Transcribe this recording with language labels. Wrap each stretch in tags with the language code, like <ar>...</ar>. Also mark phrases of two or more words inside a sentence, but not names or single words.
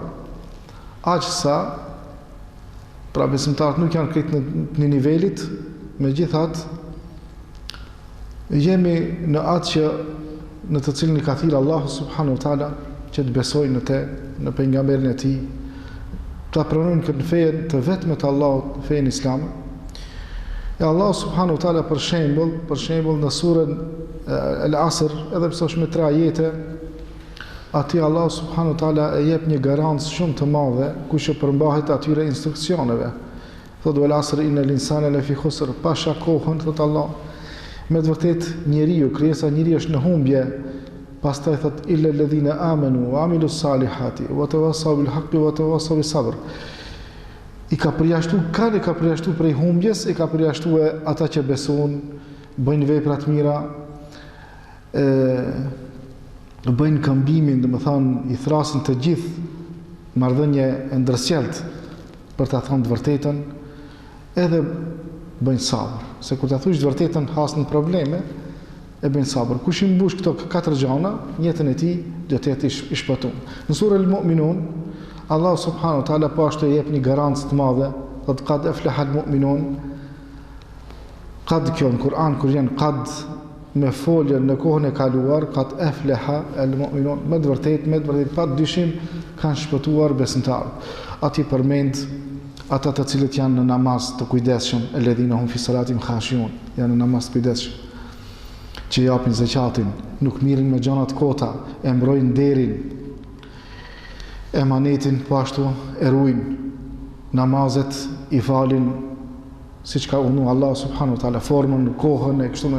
<sq>Aqë sa, pra besimtarët nuk janë krejt në nivelit, me gjithat, jemi në atë që në të cilin i ka thirë Allahu</sq> <ar>سبحانه وتعالى</ar> <sq>që të besojnë në pejgamberin e tij, ta pranojnë këtë fenë të vetme të Allahut, fenë islame. E Allahu</sq> <ar>سبحانه وتعالى</ar> <sq>për shembull në surën Al-Asr, edhe pse është me 3 ajete, aty Allahu</sq> <ar>سبحانه وتعالى</ar> <sq>e jep një garancë shumë të madhe kush e përmbahet atyre instruksioneve.</sq> <ar>Thotë والعصر إن الإنسان لفي خسر,</ar> <sq>pasha kohën, thotë Allah. Me të vërtet njeriu, krijesa e njeriu është në humbje. Pastaj thot</sq> <ar>إلا الذين آمنوا وعملوا الصالحات وتواصوا بالحق وتواصوا بالصبر.</ar> <sq>I ka përjashtu prej humbjes, i ka përjashtu ata që besojnë, bëjnë vepra të mira, bëjnë këmbimin, domethënë i thrasin të gjithë marrëdhënie e ndërsjellët për ta thënë të vërtetën, edhe bëjnë sabër. Se kur ta thush të vërtetën hasën probleme, e bëjnë sabër. Kush i mbush këto 4 gjana, jetën e tij do të jetë i shpëtuar. Në surën Al-Mu'minun, Allah</sq> <ar>سبحانه وتعالى</ar> <sq>po ashtu jep një garancë të madhe, thotë</sq> <ar>قد أفلح المؤمنون.</ar> <sq>Qad kjo në Kur'an kur janë qad me folje në kohën e kaluar,</sq> <ar>قد أفلح المؤمنون,</ar> <sq>me të vërtetë pa dyshim kanë shpëtuar besimtarët. Ati përmend ata të cilët janë në namaz të kujdesshëm,</sq> <ar>الذين هم في صلاتهم خاشعون,</ar> <sq>janë në namaz të kujdesshëm, që japin zakatin, nuk mirën me gjana të kota, e mbrojnë nderin, emanetin, po ashtu e ruajnë, namazet i falin siç ka urdhëruar Allah</sq> <ar>سبحانه وتعالى,</ar> <sq>formën, kohën e kështu me.</sq>